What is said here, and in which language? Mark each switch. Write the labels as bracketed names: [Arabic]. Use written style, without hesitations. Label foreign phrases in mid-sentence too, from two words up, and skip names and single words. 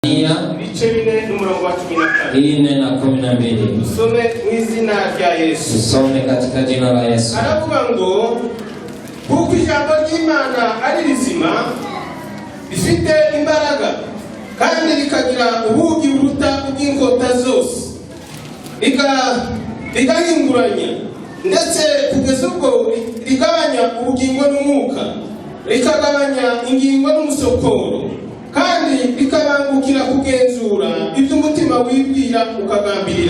[Kinyarwanda] Ibice 4 n'umurongo wa 12. 4:12. Usome mu izina rya Yesu. [Swahili] Usome katika jina la Yesu. [Kinyarwanda] Aravuga ngo kuko ijambo ry'Imana ari rizima, rifite imbaraga kandi rikagira ubugi buruta ubw'inkota zose, rigahinguranya ndetse kugeza ubwo rigabanya ubugingo n'umwuka, rikagabanya ingingo n'umusokoro, kandi rikabangukira kugenzura ibyo umutima wibwira ukagambirira.